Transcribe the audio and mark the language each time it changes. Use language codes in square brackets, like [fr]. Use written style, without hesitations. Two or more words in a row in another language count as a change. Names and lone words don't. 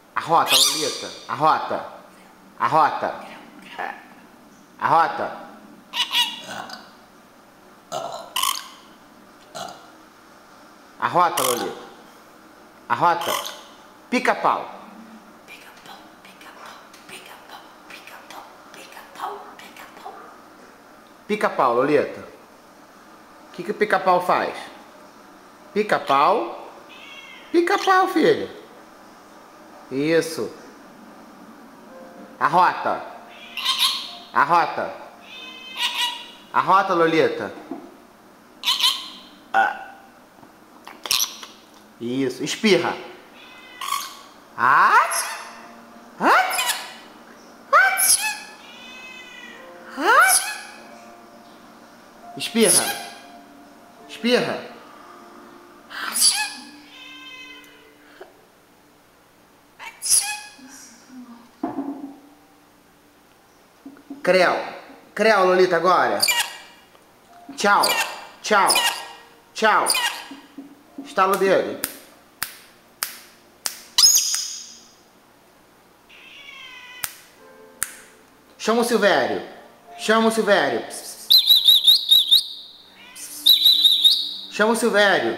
[pt] Arrota, Lolita. Arrota. Arrota. Arrota. Arrota, Lolita. Arrota. Pica-pau. Pica-pau, pica-pau, pica-pau, pica-pau, pica-pau, pica-pau. Pica-pau, Lolita. O que o pica-pau faz? Pica-pau. Pica-pau, filho. Isso. Arrota. Arrota. Arrota, Lolita. Isso. Espirra. Espirra. Espirra. Creu. Creu, Lolita, agora. Tchau. Tchau. Tchau. Estala o dedo. Chama o Silvério. Chama o Silvério. Chama o Silvério.